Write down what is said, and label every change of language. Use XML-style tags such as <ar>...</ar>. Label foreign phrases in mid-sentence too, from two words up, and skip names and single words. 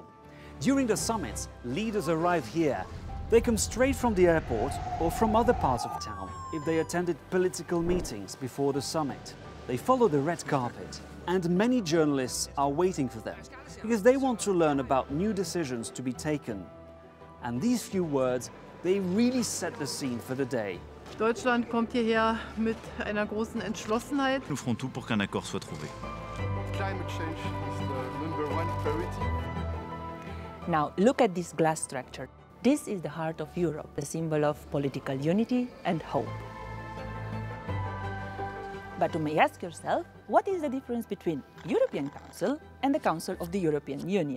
<en>During the summits, leaders arrive here. They come straight from the airport or from other parts of town if they attended political meetings before the summit. They follow the red carpet, and many journalists are waiting for them because they want to learn about new decisions to be taken. And these few words, they really set the scene for the day.</en> <de>Deutschland kommt hierher mit einer großen Entschlossenheit.</de> <fr>Nous ferons tout pour qu'un accord soit trouvé.</fr> <en>Climate change is the #1 priority. Now look at this glass structure. This is the heart of Europe, a symbol of political unity and hope. But you may ask yourself, what is the difference between European Council and the Council of the European Union?</en>